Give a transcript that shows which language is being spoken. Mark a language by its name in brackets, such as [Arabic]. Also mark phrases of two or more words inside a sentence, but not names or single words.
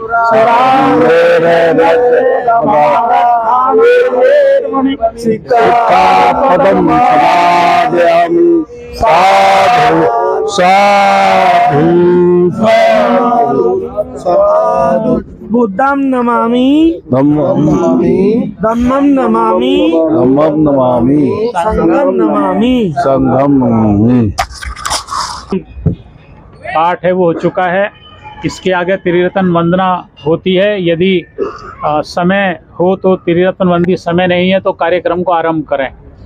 [Pali] सिक्खापदं समादयामि साधु साधु साधु बुद्धं नमामि धम्मं नमामि धम्मं नमामि धम्मं नमामि संघं नमामि। संघं नमामि। [Hindi] पाठ है वो हो चुका है। इसके आगे त्रिरत्न वंदना होती है। यदि समय हो तो त्रिरत्न वंदनी, समय नहीं है तो कार्यक्रम को आरंभ करें।